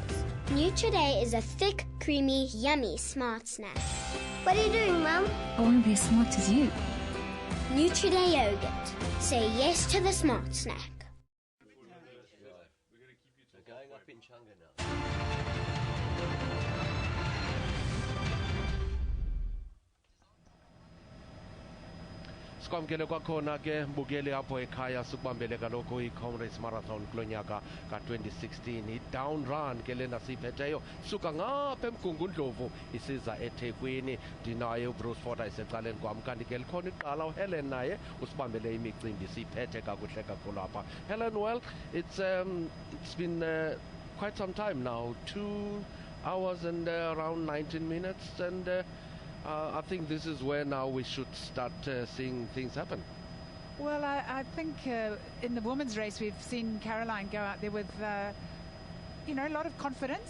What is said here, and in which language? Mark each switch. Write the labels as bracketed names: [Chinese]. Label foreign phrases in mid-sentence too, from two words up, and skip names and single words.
[English] Nutriday is a thick, creamy, yummy smart snack. What are you doing, Mum? I want to be as smart as you. Nutriday yogurt. Say yes to the smart snack. We're going up Inchanga now. [Xhosa] Sikwamkele kwakhona ke mbukeli apho ekhaya sikubambele kaloku i-Comrades Marathon kulonyaka ka-2016 i- [English] down run [Xhosa] ke lena siyiphetheyo suka ngapha eMgungundlovu isiza eThekwini. Ndinayo uBruce Ford isecaleni kwam, kanti ke likhona iqala uHelen naye usibambele imicimbi siyiphethe kakuhle kakhulu apha. [English] Helen, well, it's been quite some time now, 2 hours and around 19 minutes, and I think this is where now we should start seeing things happen. Well, I think in the women's race we've seen Caroline go out there with, a lot of confidence.